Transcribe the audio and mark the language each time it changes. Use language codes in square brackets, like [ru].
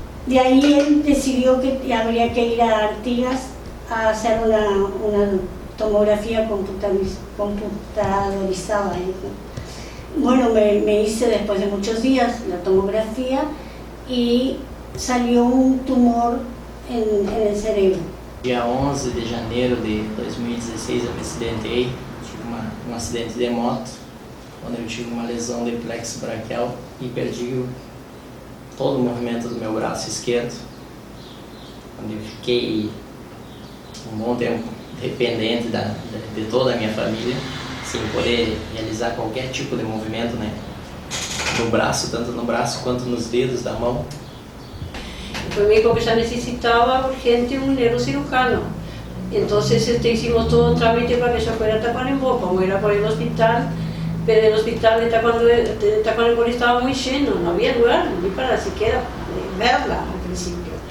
[es] De ahí él decidió que habría que ir a Artigas a hacer una tomografía computadorizada. Bueno, me hice después de muchos días la tomografía y salió un tumor en el cerebro. [pt] Dia 11 de janeiro de 2016 eu me acidentei, tive um acidente de moto, onde eu tive uma lesão de plexo braquial e perdi todo o movimento do meu braço esquerdo, onde eu fiquei um bom tempo dependente de toda a minha família, sem poder realizar qualquer tipo de movimento, né, no braço, tanto no braço quanto nos dedos da mão. [es] Fue médico que ya necesitaba urgente un neurocirujano. Entonces hicimos todo un trámite para que se fuera a Tacuarembó, como era por el hospital, pero el hospital de Tacuarembó estaba muy lleno, no había lugar ni para siquiera verla al principio.